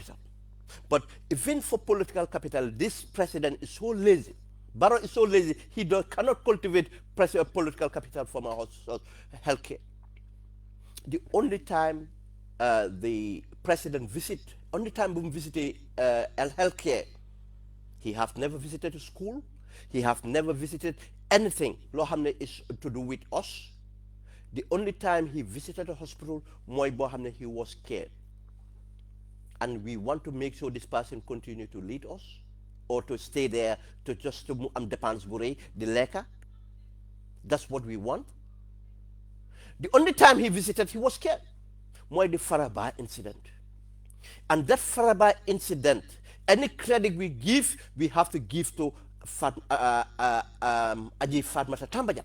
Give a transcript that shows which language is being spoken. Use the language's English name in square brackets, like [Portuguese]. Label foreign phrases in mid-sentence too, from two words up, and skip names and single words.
[English] But even for political capital, this president is so lazy Barrow is so lazy, he cannot cultivate political capital from our healthcare. The only time the president only time we visited healthcare, he have never visited a school, he have never visited anything [Wolof] loo xam ne [English] is to do with us. The only time he visited a hospital, [Wolof] mooy boo xam ne [English] he was scared. And we want to make sure this person continue to lead us, or to stay there to just to [Wolof] am dépense bu rëy di lekka. [English] That's what we want. The only time he visited, he was scared. Mooy the Faraba incident. And that Faraba incident, any credit we give, we have to give to Aji Fatmata Tambajang.